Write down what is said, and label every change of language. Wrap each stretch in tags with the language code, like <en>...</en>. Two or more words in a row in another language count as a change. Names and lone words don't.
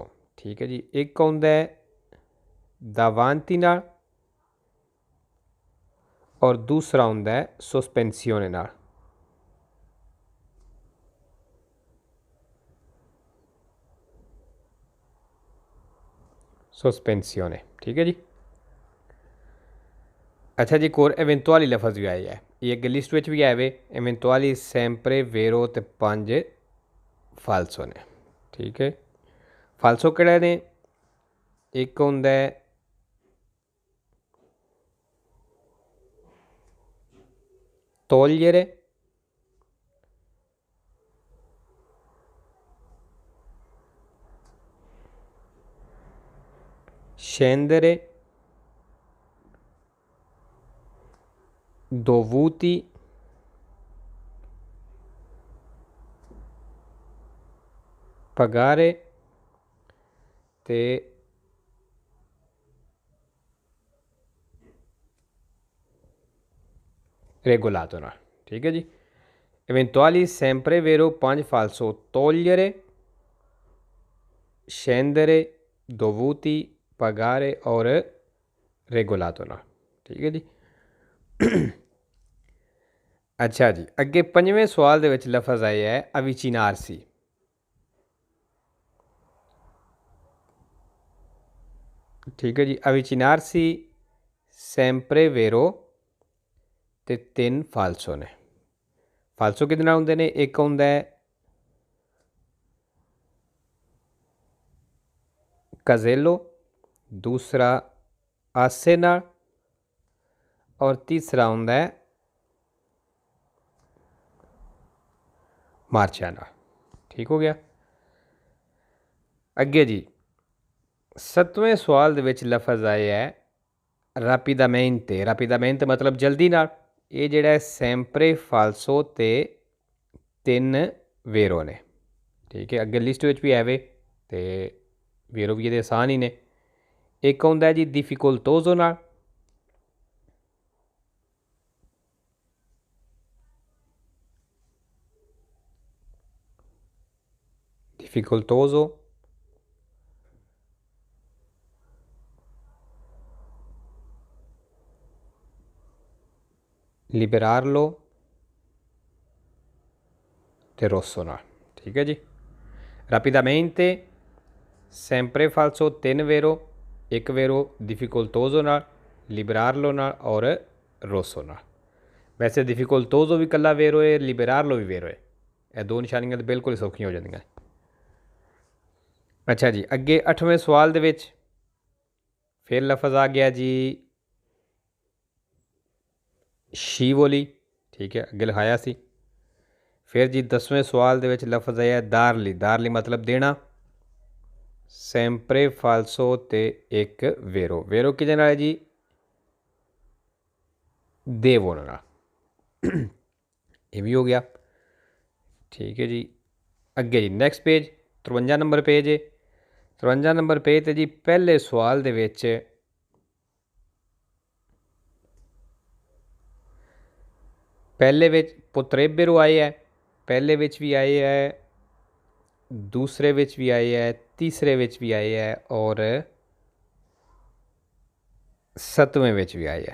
<pa>ਠੀਕ ਹੈ ਜੀ, ਏਕ ਆਂਦਾ ਹੈ ਦਾਵਾਂਤੀ ਨਾਲ ਔਰ ਦੂਸਰਾ ਹੋਂਦਾ ਹੈ ਸੋਸਪੇਂਸੀਓਨੇ ਨਾਲ। ਸੋਸਪੇਂਸੀਓਨੇ। ਠੀਕ ਹੈ ਜੀ। ਅੱਛਾ ਜੀ, ਏਕ ਔਰ ਏਵੇਂਤੁਅਲੀ ਲਫਜ ਭੀ ਆਯਾ ਹੈ, ਯੇ ਅਗੇ ਲਿਸਟ ਮੇਂ ਭੀ ਆਏ ਵੇ।</pa> <it>eventuali sempre vero</it> <pa>ਤੇ ਪੰਜ</pa> <it>फालसो ने।</it> <pa>ਠੀਕ ਹੈ, ਫਾਲਸੋ ਕੇੜੇ ਨੇ? ਏਕ ਹੋਂਦਾ ਹੈ ਤੋਲੀਅਰੇ,</pa> <it>scendere, dovuti, pagare ते regolato नाल।</it> <pa>ਠੀਕ ਹੈ ਜੀ,</pa> <it>eventuali sempre vero पंज फालसो togliere, scendere, dovuti, pagare और regolato</it> <pa>ਨਾਲ। ਠੀਕ ਹੈ ਜੀ। ਅੱਛਾ ਜੀ, ਅਗੇ ਪੰਜਵੇਂ ਸਵਾਲ ਦੇ ਵਿਚ ਲਫਜ ਆਯਾ ਹੈ ਅਵਿਚਿਨਾਰਸੀ। ਠੀਕ ਹੈ ਜੀ। ਅਵਿਚਿਨਾਰਸੀ,</pa> <it>sempre vero ते 3 फालसो ने।</it> <pa>ਫਾਲਸੋ ਕਿਹਦੇ ਨਾਲ ਹੁੰਦੇ ਨੇ? ਏਕ ਹੁੰਦਾ ਹੈ casello, ਦੂਸਰਾ ਆਸੇ ਨਾਲ ਔਰ ਤੀਸਰਾ ਹੁੰਦਾ ਹੈ ਮਾਰਚਾ ਨਾਲ। ਠੀਕ ਹੋ ਗਯਾ। ਅਗੇ ਜੀ 7ਵੇਂ ਸਵਾਲ ਦੇ ਵਿਚ ਲਫਜ ਆਏ ਹੈ ਰਾਪਿਦਾਮੇਂਟੇ। ਰਾਪਿਦਾਮੇਂਟੇ ਮਤਲਬ ਜਲਦੀ ਨਾਲ। ਯੇ ਜਿਹੜਾ ਹੈ</pa> <it>sempre falso</it> <pa>ते 3 vero ने। ਠੀਕ ਹੈ, ਅਗੇ ਲਿਸਟ ਵਿਚ ਭੀ ਹੈ ਵੇ ਤੇ ਵੇਰੋ ਭੀ ਯੇ ਆਸਾਨ ਹੀ ਨੇ। ਏਕ ਹੁੰਦਾ ਹੈ ਜੀ difficoltoso नाल,</pa> <it>difficoltoso, liberarlo</it> <pa>ते rosso ਨਾਲ। ਠੀਕ ਹੈ ਜੀ।</pa> <it>rapidamente, sempre falso 3 vero, एक वेरो, difficoltoso नाल, liberarlo</it> <pa>ਨਾਲ ਔਰ</pa> <it>rosso नाल।</it> <pa>वैसे difficoltoso ਭੀ ਕੱਲਾ ਵੇਰੋ ਹੈ, liberarlo ਭੀ ਵੇਰੋ ਹੈ। ਯੇ ਦੋ ਨਿਸ਼ਾਨੀਆਂ ਤੋ ਬਿਲਕੁਲ ਸੌਖੀਆਂ ਹੋ ਜਾਂਦੀਆਂ। ਅੱਛਾ ਜੀ, ਅਗੇ 8ਵੇਂ ਸਵਾਲ ਦੇ ਵਿਚ ਫਿਰ ਲਫਜ ਆ ਗਯਾ ਜੀ ਸ਼ੀਵੋਲੀ। ਠੀਕ ਹੈ, ਅਗੇ ਲਿਖਾਯਾ ਸੀ। ਫਿਰ ਜੀ 10ਵੇਂ ਸਵਾਲ ਦੇ ਵਿਚ ਲਫਜ ਆਯਾ ਦਾਰਲੀ। ਦਾਰਲੀ ਮਤਲਬ ਦੇਨਾ।</pa> <it>sempre falso</it> <pa>ਤੇ ਏਕ ਵੇਰੋ। ਵੇਰੋ ਕਿਹਦੇ ਨਾਲ ਹੈ ਜੀ? ਦੇਵੋ ਨਾਲ। ਯੇ ਭੀ ਹੋ ਗਯਾ। ਠੀਕ ਹੈ ਜੀ। ਅਗੇ ਜੀ</pa> <en>next page</en> <pa>53 ਨੰਬਰ ਪੇਜ ਹੈ। 53 ਨੰਬਰ ਪੇਜ ਤੇ ਜੀ ਪਹਲੇ ਸਵਾਲ ਦੇ ਵਿਚ ਪਹਲੇ ਵਿਚ ਪੋਤ੍ਰੇਬੇਰੋ ਆਏ ਹੈ, ਪਹਲੇ ਵਿਚ ਭੀ ਆਏ ਹੈ, ਦੂਸਰੇ ਵਿਚ ਭੀ ਆਏ ਹੈ, ਤੀਸਰੇ ਵਿਚ ਭੀ ਆਏ ਹੈ ਔਰ 7ਵੇਂ ਵਿਚ ਭੀ ਆਏ ਹੈ।</pa>